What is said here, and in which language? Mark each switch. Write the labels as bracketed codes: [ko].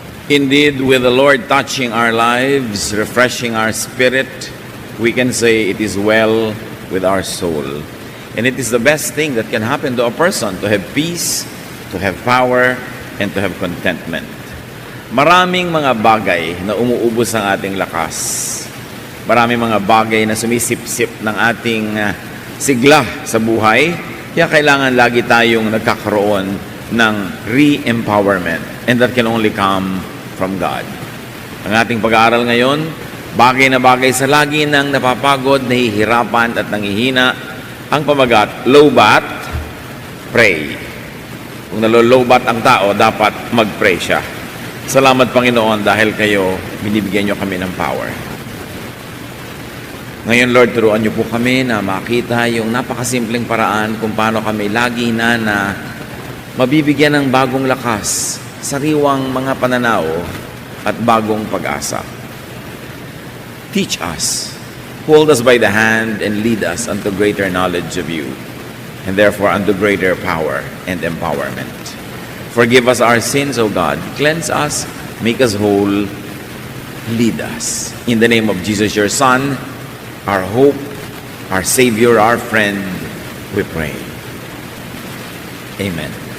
[en] Indeed, with the Lord touching our lives, refreshing our spirit, we can say it is well with our soul. And it is the best thing that can happen to a person, to have peace, to have power, and to have contentment. [tl] Maraming mga bagay na umuubos ang ating lakas. Maraming mga bagay na sumisip-sip ng ating sigla sa buhay. Kaya kailangan lagi tayong nagkakaroon ng re-empowerment. [en] And that can only come from God. [tl] Ang ating pag-aaral ngayon, bagay na bagay sa lagi nang napapagod, nahihirapan at nangihina. Ang pamagat, lowbat, pray. Kung nalolowbat ang tao, dapat mag-pray siya. Salamat Panginoon dahil kayo, binibigyan nyo kami ng power. Ngayon Lord, turuan nyo po kami na makita yung napakasimpleng paraan kung paano kami lagi na mabibigyan ng bagong lakas, sariwang mga pananaw at bagong pag-asa. [en] Teach us. Hold us by the hand and lead us unto greater knowledge of you, and therefore unto greater power and empowerment. Forgive us our sins, O God. Cleanse us, make us whole, lead us. In the name of Jesus, your Son, our hope, our Savior, our friend, we pray. Amen.